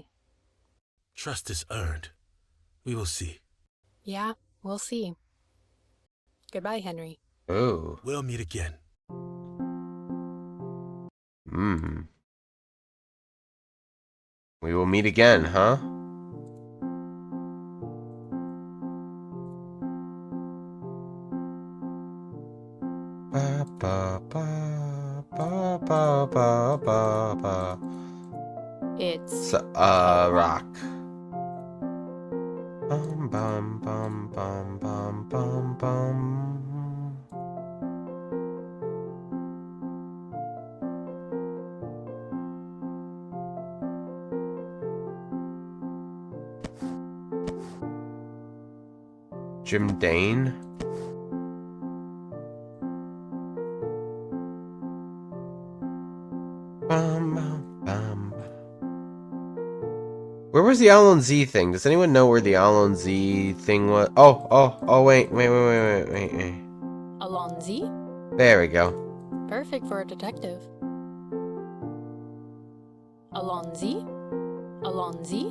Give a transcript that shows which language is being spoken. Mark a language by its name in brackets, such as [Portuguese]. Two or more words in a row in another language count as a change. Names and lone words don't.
[English] Trust is earned. We will see. Yeah, we'll see. Goodbye, Henry. Oh. We'll meet again. We will meet again, huh? Ba ba ba ba ba ba ba ba. It's rock. Bum bum bum bum bum bum bum. Jim Dane? Bum, bum, bum. Where was the Alon Z thing? Does anyone know where the Alon Z thing was? Oh, wait. Alonzi? There we go. Perfect for a detective. Alonzi? Alonzi?